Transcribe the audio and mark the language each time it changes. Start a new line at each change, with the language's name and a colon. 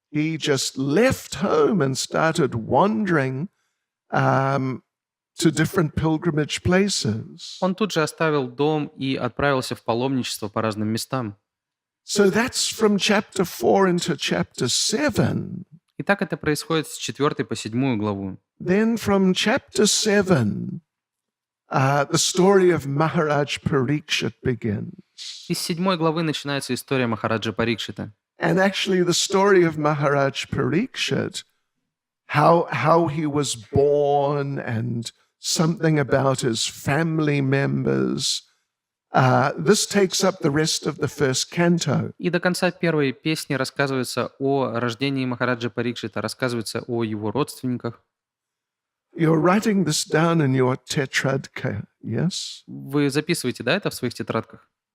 English: He just left home and started wandering to different pilgrimage places.
Russian: Он тут же оставил дом и отправился в паломничество по разным местам.
English: So that's from chapter 4 into chapter 7.
Russian: И так это происходит с 4 по 7 главу.
English: Then from chapter 7, the story of Maharaj Parikshit begins.
Russian: Из 7 главы начинается история Махараджа Парикшита.
English: And actually the story of Maharaj Parikshit, how he was born and something about his family members, this takes up the rest of the first canto.
Russian: И до конца первой песни рассказывается о рождении Махараджа Парикшита, рассказывается о его родственниках.
English: You're writing this down in your tetradka, yes?
Russian: Вы записываете, да, это в своих тетрадках?